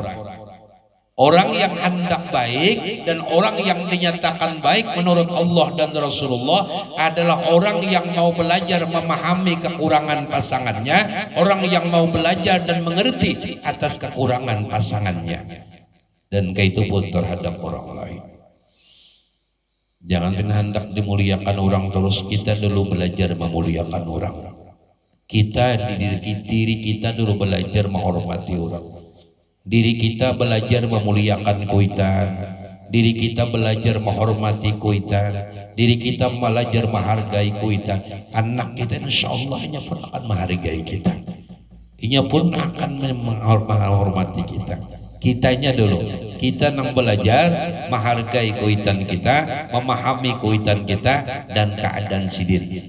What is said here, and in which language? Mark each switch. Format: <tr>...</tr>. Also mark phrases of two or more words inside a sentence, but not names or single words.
<id>Orang yang hendak baik dan orang yang dinyatakan baik menurut Allah dan Rasulullah adalah orang yang mau belajar memahami kekurangan pasangannya, orang yang mau belajar dan mengerti atas kekurangan pasangannya, dan itu pun terhadap orang lain. Jangan hendak dimuliakan orang terus, kita dulu belajar memuliakan orang. Kita diri kita dulu belajar menghormati orang. Diri kita belajar memuliakan kuitan, diri kita belajar menghormati kuitan, diri kita belajar menghargai kuitan. Anak kita</id> <ar>إن شاء الله</ar> <id>nya pun akan menghargai kita, inya pun akan menghormati kita. Kitanya dulu, kita nang belajar menghargai kuitan kita, memahami kuitan kita dan keadaan sidin.</id>